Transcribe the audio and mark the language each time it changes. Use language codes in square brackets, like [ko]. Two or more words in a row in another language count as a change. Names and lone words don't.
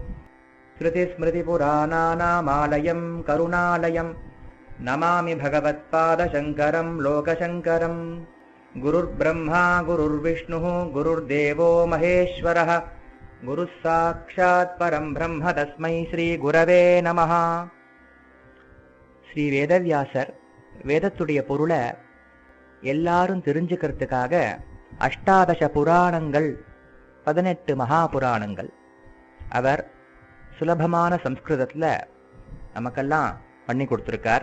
[sa] श्रुतिस्मृतिपुराणानामालयं करुणालयं नमामि भगवत्पादशङ्करं लोकशङ्करं। गुरुर्ब्रह्मा गुरुर्विष्णुः गुरुर्देवो महेश्वरः गुरुः साक्षात् परं ब्रह्म तस्मै श्री गुरवे நமஹ. [ta] ஸ்ரீ வேதவியாசர் வேதத்துடைய பொருளை எல்லாரும் தெரிஞ்சுக்கிறதுக்காக அஷ்டாதச புராணங்கள் 18 மகா புராணங்கள் அவர் சுலபமான சம்ஸ்கிருதத்துல நமக்கெல்லாம் பண்ணி கொடுத்திருக்கார்.